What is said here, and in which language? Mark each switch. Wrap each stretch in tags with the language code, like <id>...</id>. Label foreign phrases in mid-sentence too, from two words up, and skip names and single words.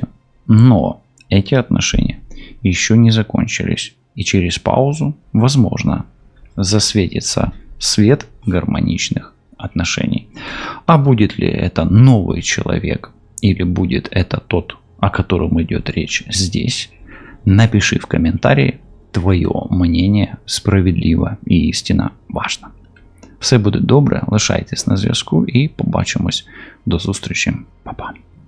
<ru>Но эти отношения еще не закончились. И через паузу, возможно, засветится свет гармоничных отношений. А будет ли это новый человек или будет это тот, о котором идет речь здесь, напиши в комментарии.</ru> <uk>Твоє мнення справедливо і істина важна. Все буде добре, лишайтесь на зв'язку і побачимось. До зустрічі. Па-па.</uk>